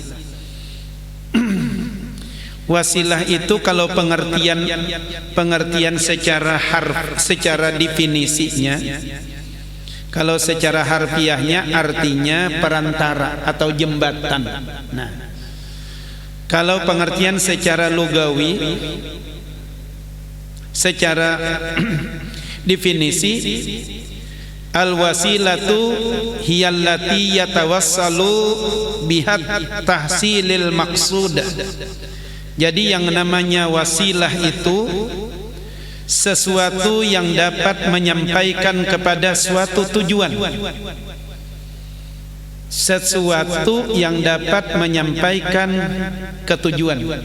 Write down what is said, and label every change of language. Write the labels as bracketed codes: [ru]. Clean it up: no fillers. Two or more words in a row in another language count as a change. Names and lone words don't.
[id] Wasilah itu kalau pengertian secara harf, secara definisinya, kalau secara harfiahnya artinya perantara atau jembatan. Nah, kalau pengertian secara lugawi, secara definisi, [ar] الوسيلة هي التي يتوصل بها تحصيل المقصود. [id] Jadi yang namanya wasilah itu sesuatu yang dapat menyampaikan kepada suatu tujuan. Sesuatu yang dapat menyampaikan ketujuan.